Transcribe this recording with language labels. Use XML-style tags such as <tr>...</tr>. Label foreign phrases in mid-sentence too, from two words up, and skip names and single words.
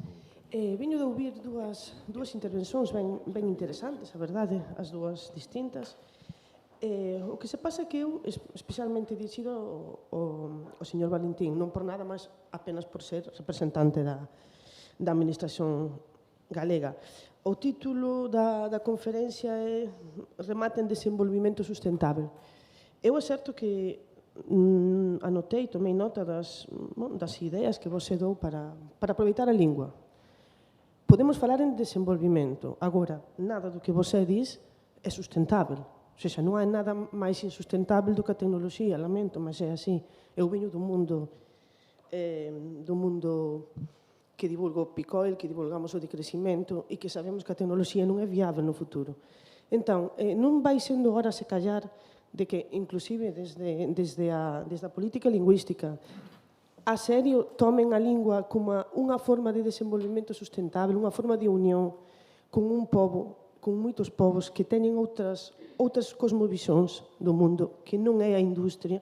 <gl>Veño de ouvir dúas intervencións ben interesantes, a verdade, as dúas distintas. O que se pasa é que eu, especialmente dirixido ao señor Valentín, non por nada máis apenas por ser representante da administración galega. O título da conferencia é Remate en desenvolvimento sustentável. Eu é certo que anotei, tomei nota das ideas que você dou para aproveitar a lingua. Podemos falar en desenvolvimento.</gl> <pt>Agora, nada do que você diz é sustentável. Ou seja,</pt> <gl>non hai nada máis insustentável do que a tecnoloxía, lamento, mas é así. Eu veño do mundo que divulga o Picoil, que divulgamos o decrecimento e que sabemos que a tecnoloxía non é viável no futuro. Entón, non vai sendo hora se callar de que, inclusive, desde a política lingüística, a serio tomen a lingua como unha forma de</gl> <pt>desenvolvimento sustentável,</pt> <gl>unha forma de unión con un pobo, con moitos povos que teñen outras cosmovisións do mundo, que non é a industria.</gl>